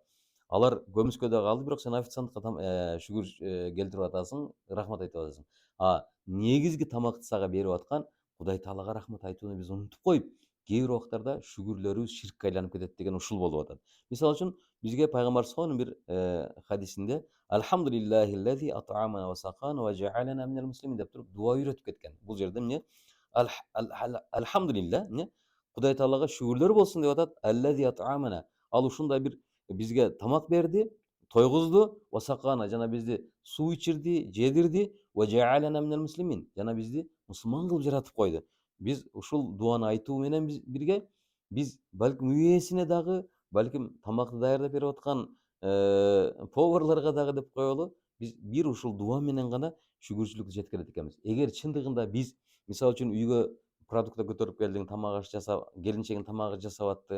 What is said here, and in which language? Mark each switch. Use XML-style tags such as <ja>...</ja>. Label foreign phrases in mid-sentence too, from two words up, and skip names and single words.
<ky>Алар көмүскөдө калды, бирок сен официантка шүгүр келтирип атасың, рахмат айтып атасың. Негизги тамакты сага берип аткан Кудай таалага рахмат айтууну биз унутуп коюп, кээ бир убактарда шүгүрлөрүбүз ширкке айланып кетет деген ушул болуп атат. Мисалы үчүн бизге пайгамбар сонун бир хадисинде</ky> <ar>"الحمد لله الذي أطعمنا وسقانا وجعلنا من المسلمين"</ar> <ky>деп туруп дуа үйрөтүп кеткен. Бул жерде эмне? Алхамдулилла, эмне? Кудай таалага шүгүрлөр болсун деп атат.</ky> <ar>الذي أطعمنا.</ar> <ky>Ал ушундай бир бизге тамак берди, тойгузду,</ky> <ar>وسقانا,</ar> <ky>жана бизди суу ичирди, жедирди,</ky> <ar>وجعلنا من المسلمين.</ar> <ky>Жана бизди мусулман кылып жаратып койду. Биз ушул дуаны айтуу менен бирге биз балким үй ээсине дагы, балким тамакты даярдап берип аткан поварларга дагы деп коелу, биз бир ушул дуа менен гана шүгүрчүлүктү жеткирет экенбиз. Эгер чындыгында биз мисалы үчүн үйгө продукты көтөрүп келдиң, тамак аш жасап, келинчегиң тамак аш жасап атты.</ky>